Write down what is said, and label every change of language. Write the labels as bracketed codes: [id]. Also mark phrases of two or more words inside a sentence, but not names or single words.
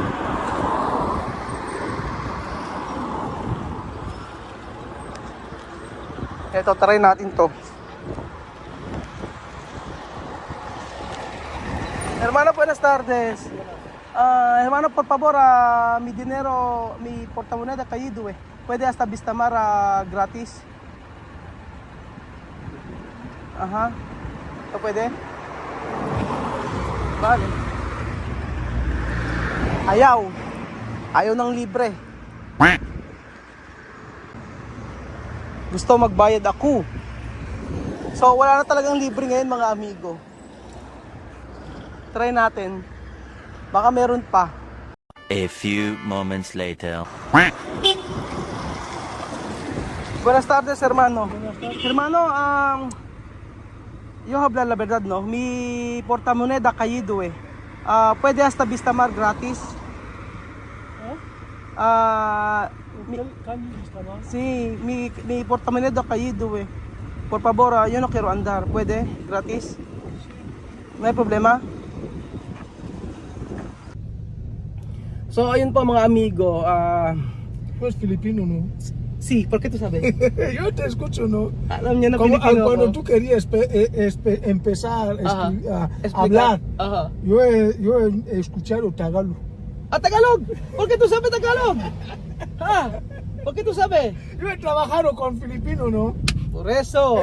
[tl] Ito, try natin to. [es] Hermano, buenas tardes. Hermano, por favor, mi dinero, mi portamoneda caído, eh. Puede hasta Vistamar gratis. Ajá. ¿No puede? Vale. [tl] Ayaw. Ayaw ng libre. Gusto magbayad ako. So wala na talagang libre ngayon mga amigo. Try natin. Baka meron pa. [en] A few moments later. [es] Buenas tardes, hermano. Buenas tardes. Hermano, yo habla la verdad, no? Mi portamoneda caído, eh. Puede hasta Vistamar gratis. Sí, mi portamoneda caído, eh. Por favor, yo no quiero andar. ¿Puede? ¿Gratis? No hay problema? [tl] So, ayun po mga amigo. [es] Pues filipino, ¿no? Sí, ¿por qué tú sabes? Yo te escucho, ¿no? [tl] Alam niya na [es] Como, [tl] Pilipino [es] cuando [tl] ako. [es] tú querías empezar Ajá. a Explicar. hablar, Ajá. yo he escuchado tagalo. Tagalog! ¿Por qué tú sabes Tagalog? ¿Ah? ¿Por qué tú sabes? Yo he trabajado con filipinos, ¿no? Por eso.